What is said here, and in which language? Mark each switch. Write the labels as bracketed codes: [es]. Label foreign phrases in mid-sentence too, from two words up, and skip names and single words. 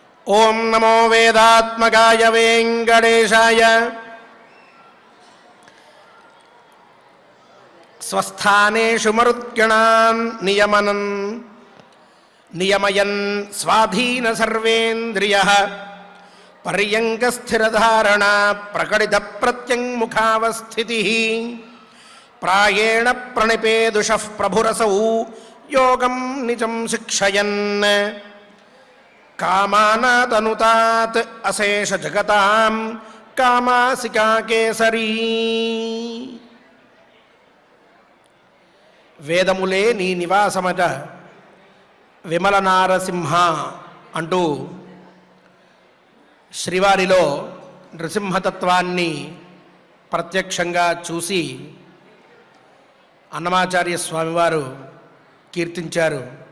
[sa] ఓం నమో వేదాత్మకాయ వెంకటేశాయ. స్वस्थानेषु मरुद्गणान् नियमयन् स्वाधीन सर्वेन्द्रियः पर्यङ्कस्थिरधारणा प्रकटितप्रत्यङ्मुखावस्थितिः प्रायेण प्रणिपेदुषः प्रभुरसौ योगं निजं शिक्षयन् कामानादनुतात् अशेष जगतां कामासिका केसरी. [te] వేదములే నీ నివాసమట విమల నారసింహ అంటూ శ్రీవారిలో నృసింహతత్వాన్ని ప్రత్యక్షంగా చూసి అన్నమాచార్య స్వామివారు కీర్తించారు.